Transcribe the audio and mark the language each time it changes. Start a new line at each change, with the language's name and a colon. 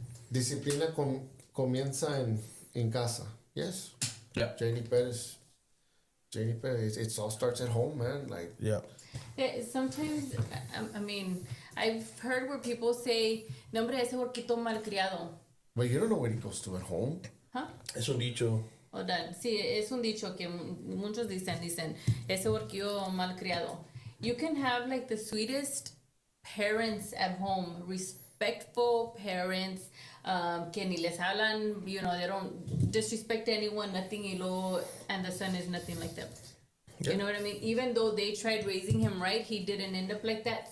Spanish: Disciplina comienza en casa.
English: Yes. Yeah. Janie Perez. It all starts at home, man. Like, Yeah. Yeah, sometimes, I mean, I've heard where people say,
Spanish: nombre ese horquito malcriado.
English: but you don't know what he goes to at home. ¿Huh?
Spanish: Es un dicho. O da- sí, es un dicho que muchos dicen, ese horquillo malcriado.
English: You can have like the sweetest parents at home, respectful parents,
Spanish: que ni les hablan,
English: you know, they don't disrespect anyone, nothing, and the son is nothing like them. You know what I mean? Even though they tried raising him right, he didn't end up like that.